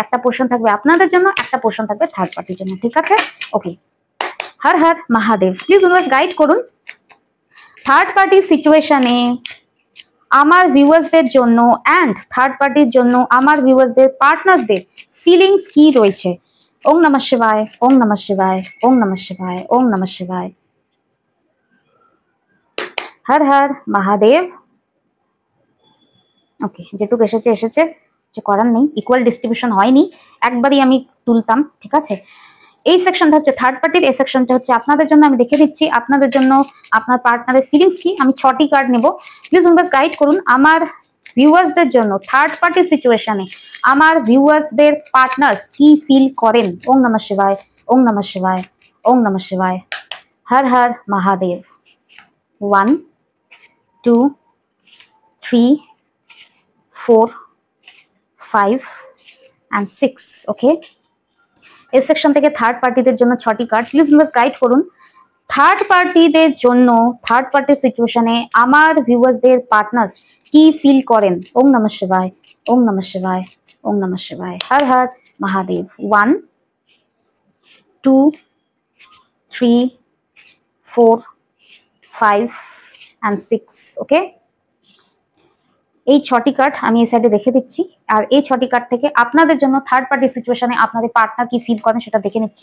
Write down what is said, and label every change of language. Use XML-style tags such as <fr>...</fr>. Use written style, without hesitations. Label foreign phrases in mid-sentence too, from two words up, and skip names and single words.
<bn>একটা পোর্শন থাকবে আপনাদের জন্য, একটা পোর্শন থাকবে</bn> <en>third party</en> <bn>জন্য, ঠিক আছে? ওকে, হর হর মহাদেব।</bn> <en>please universe guide</en> <bn>করুন</bn> <en>third party situation</en> <bn>আমার ভিউয়ার্সদের জন্য</bn> <en>and third party</en> <bn>জন্য আমার</bn> <en>viewers partners feelings</en> <bn>কি রয়েছে।</bn> <sa>ওম নমঃ শিবায়, ওম নমঃ শিবায়, ওম নমঃ শিবায়, ওম নমঃ শিবায়।</sa> <bn>হর হর মহাদেব। ওকে, যেটুকু এসেছে এসেছে, যে করার নেই,</bn> <en>equal distribution</en> <bn>হয়নি, একবারই আমি তুলতাম, ঠিক আছে? এই সেকশনটা হচ্ছে</bn> <en>third party,</en> <bn>এই সেকশনটা হচ্ছে আপনাদের জন্য। আমি দেখে দিচ্ছি আপনাদের জন্য আপনার</bn> <en>partner feelings</en> <bn>কি। আমি 6টি কার্ড নেব,</bn> <en>please universe guide</en> <bn>করুন আমার ভিউয়ার্সদের জন্য</bn> <en>third party situation</en> <bn>আমার</bn> <en>viewers partners</en> <bn>কি ফিল করেন।</bn> <sa>ওম নমঃ শিবায়, ওম নমঃ শিবায়, ওম নমঃ শিবায়।</sa> <bn>হর হর মহাদেব। 1 2 3 4 5 and 6। ওকে, এই সেকশন থেকে</bn> <en>third parties</en> <bn>জন্য 6টি কার্ড,</bn> <en>please universe guide</en> <bn>করুন</bn> <en>third parties</en> <bn>জন্য</bn> <en>third party situation</en> <bn>আমার</bn> <en>viewers partners</en> <bn>কি ফিল করেন।</bn> <sa>ওম নমঃ শিবায়, ওম নমঃ শিবায়, ওম নমঃ শিবায়।</sa> <bn>হর হর মহাদেব। 1 2 3 4 5 and 6। ওকে, এই 6টি কার্ড আমি এই সাইডে রেখে দিচ্ছি। আর এই 6টি কার্ড থেকে আপনাদের জন্য</bn> <en>third party situation</en> <bn>আপনাদের পার্টনার কি ফিল করেন সেটা দেখে নিচ্ছি।</bn>